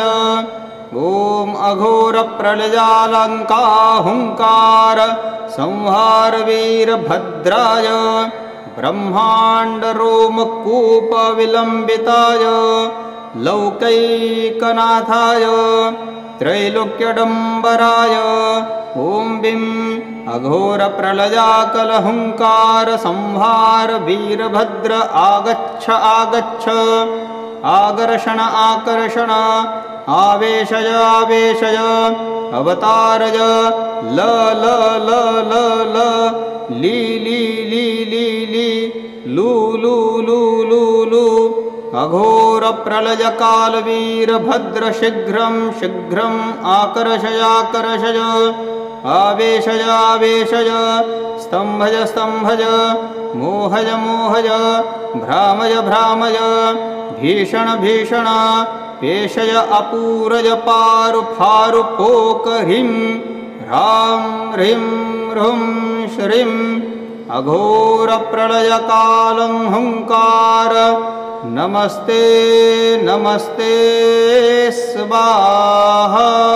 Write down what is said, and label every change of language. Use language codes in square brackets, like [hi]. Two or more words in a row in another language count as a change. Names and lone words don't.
[sa] ॐ अघोरप्रलयालङ्काहुङ्कार संहार वीरभद्राय ब्रह्माण्डरोमकूपविलम्बिताय लौकैकनाथाय त्रैलोक्यडम्बराय ॐ बीं अघोरप्रलयाकलहुङ्कार संहार वीरभद्र आगच्छ आगच्छ आकर्षण आकर्षण आवेशय आवेशय अवतारय ल ल ल ल ल ली ली ली ली ली लू लू लू लू लू अघोरप्रलयकालवीरभद्र शीघ्रं शीघ्रम् आकर्षय आकर्षय आवेशय आवेशय स्तम्भय स्तम्भय मोहय मोहय भ्रामय भ्रामय भीषण भीषण पेशय अपूरय पारु फारु पोक ह्रीं ह्रां ह्रीं ह्रूं श्रीं अघोरप्रलयकालं हुङ्कार नमस्ते नमस्ते स्वाहा।